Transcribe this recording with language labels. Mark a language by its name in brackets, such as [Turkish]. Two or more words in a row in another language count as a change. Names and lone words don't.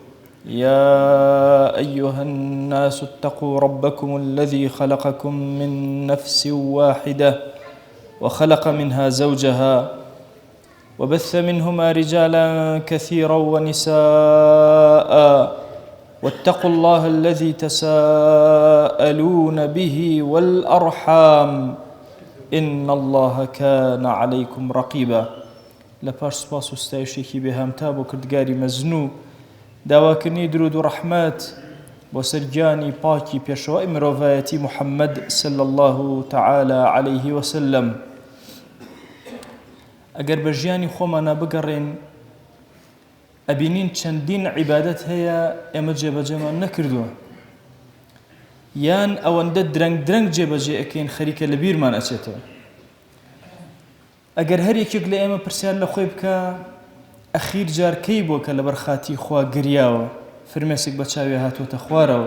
[Arabic] يا أيها الناس اتقوا ربكم الذي خلقكم من نفس واحدة وخلق منها زوجها وبث منهما رجالا كثيرا ونساء، واتقوا الله الذي تساءلون به والأرحام إن الله كان عليكم رقيبا. [Central Kurdish] لپاش سپاس و ستایشێکی بێهامتا بۆ کردگاری مەزنوو، داواکردنی درود و ڕەحمەت بۆ سەرگیانی پاکی پێشەوای مرۆڤایەتی محەممەد [Arabic] صلی الله تعالى عليه وسلم. [Central Kurdish] ئەگەر بە ژیانی خۆمانە بگەڕێن ئەبینین چەندین عیبادەت هەیە ئێمە جێبەجێمان نەکردووە، یان ئەوەندە درەنگ درەنگ جێبەجێ ئەکەین خەریکە لە بیرمان ئەچێتەوە. ئەگەر هەر یەکێک لە ئێمە پرسیار لە خۆی بکە ئەخیر جار کەی بووە کە لەبەر خاتی خوا گریاوە، فرمێسێک بە چاوی هاتوۆتە خوارەوە.